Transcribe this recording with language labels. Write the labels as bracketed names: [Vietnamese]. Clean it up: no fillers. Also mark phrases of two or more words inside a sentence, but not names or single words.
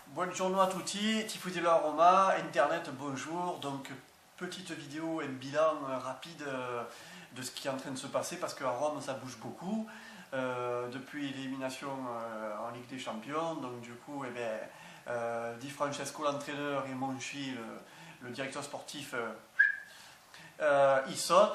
[Italian] Buongiorno a tutti, tifosi della Roma, [French] Internet, bonjour. Donc, petite vidéo et bilan rapide de ce qui est en train de se passer parce qu'à Rome ça bouge beaucoup depuis l'élimination en Ligue des Champions. Donc, du coup, Di Francesco, l'entraîneur, et Monchi, le directeur sportif, ils sautent.